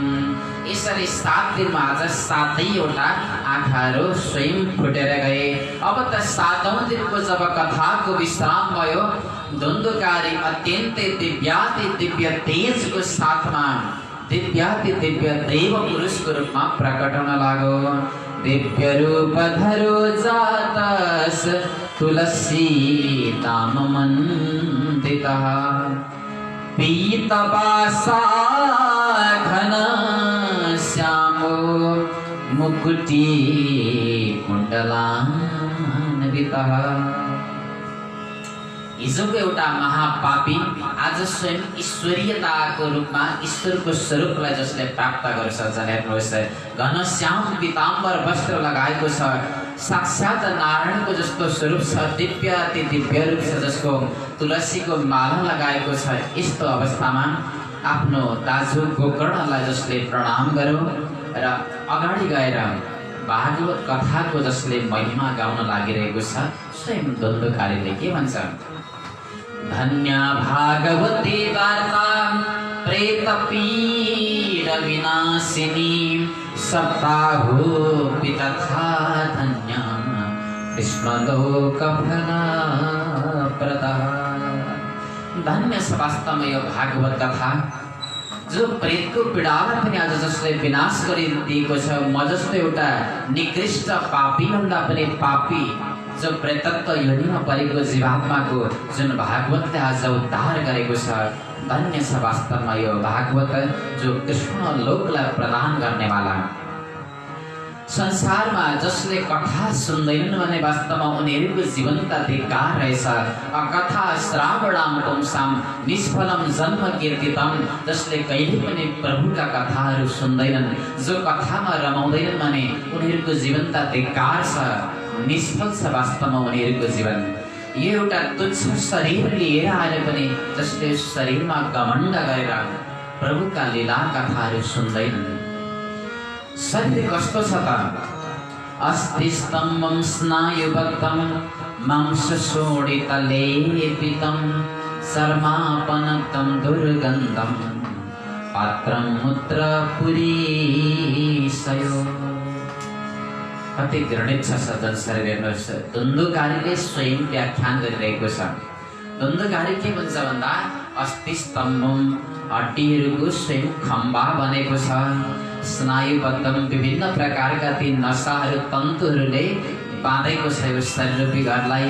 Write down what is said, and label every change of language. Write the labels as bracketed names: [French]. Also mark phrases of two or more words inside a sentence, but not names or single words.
[Nepali] यसरी 7 दिनमा आज 7वटा आँखाहरू स्वयं फुटेर गए। अब त 7औं दिनको जब कथाको विश्राम भयो, धुन्धुकारी अत्यन्तै दिव्याति दिव्य तेजको साथमा दिव्याति दिव्य देव पुरुषको रूपमा प्रकट हुन लाग्यो। [Sanskrit] दिव्य रूप धरो जातस तुलसी ताम मन्दितः पीतवासा घन श्यामो मुकुटी कुण्डलान्वितः। [Nepali] हिजोको एउटा महापापी आज स्वयं ईश्वरीयताको रूपमा ईश्वरको स्वरूपलाई जसले प्राप्त गर्छ, हेर्नुहोस् घनश्याम पीताम्बर वस्त्र लगाएको छ, साक्षात नारायणको जस्तो स्वरूप छ, दिव्य अति दिव्य रूप छ, जसको तुलसीको माला लगाएको छ। यस्तो अवस्थामा आफ्नो दाजु गोकर्णलाई जसले प्रणाम गर्यो र अगाडि गएर भागवत कथाको जसले महिमा गाउन लागिरहेको छ, स्वयं धुन्धुकारीले के भन्छ? [Sanskrit] धन्या भागवती वार्ता प्रेतपीड विनाशिनी सप्ताहोऽपि तथा धन्या कृष्णलोकफलप्रदः। [Nepali] धन्य छ वास्तवमा यो भागवत कथा। जो प्रेतको पीडालाई पनि आज जसले विनाश गरिदिएको छ, म जस्तो एउटा निकृष्ट पापी भन्दा पनि पापी जो प्रेतत्व योनिमा परेको जीवात्माको जुन भागवतले आज उद्धार गरेको छ, धन्य छ वास्तवमा यो भागवत जो कृष्ण लोकलाई प्रदान गर्नेवाला। संसारमा जसले कथा सुन्दैनन् भने वास्तवमा उनीहरूको जीवन त धिक्कार रहेछ। [Sanskrit] अकथा श्रावणाम पुंसाम निष्फलम जन्म कीर्तितम। [Nepali] जसले कहिले पनि प्रभुका कथाहरू सुन्दैनन्, जो कथामा रमाउँदैनन् भने उनीहरूको जीवन त धिक्कार छ, निष्फल छ वास्तवमा उनीहरूको जीवन। यो एउटा तुच्छ शरीर लिएर आएर पनि जसले शरीरमा घमण्ड गरेर प्रभुका लीला कथाहरू सुन्दैनन्। शरीर कस्तो छ त? [Sanskrit] अस्ति स्तम्भं स्नायुबद्धं मांसशोणितलेपितं सर्मापनतं दुर्गन्धं पात्रं मूत्रपुरीशयो। [Nepali] कति घृणित छ सदन शरीर हेर्नुहोस्। धुन्धुकारीले स्वयं व्याख्यान गरिरहेको छ। धुन्धुकारी के भन्छ भन्दा [Sanskrit] अस्ति स्तम्भम, [Nepali] हड्डीहरूको स्वयं खम्बा बनेको छ। स्नायुबद्धम, विभिन्न प्रकारका ती नसाहरू तन्तुहरूले बाँधेको छ यो शरीर रूपी घरलाई।